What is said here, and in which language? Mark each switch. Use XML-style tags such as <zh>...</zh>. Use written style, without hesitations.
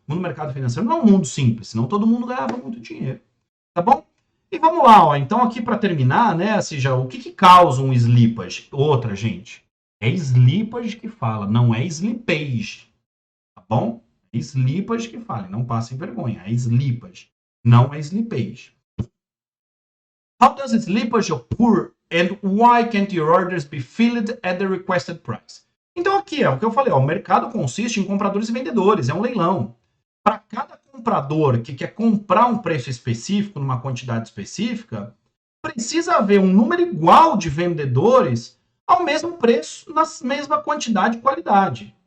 <pt>O mundo do mercado financeiro não é um mundo simples, senão todo mundo ganhava muito dinheiro. Tá bom? E vamos lá, ó. Então aqui para terminar, né, seja, o que causa um slippage? Outra, gente. É slippage que fala, não é slippage. Tá bom? É slippage que fala, não passem vergonha. É slippage, não é slippage.</pt> <en>How does slippage occur and why can't your orders be filled at the requested price?</en> <pt>Então aqui é o que eu falei, ó, o mercado consiste em compradores e vendedores, é um leilão. Para cada comprador que quer comprar um preço específico, numa quantidade específica, precisa haver um número igual de vendedores ao mesmo preço, na mesma quantidade e qualidade.</pt>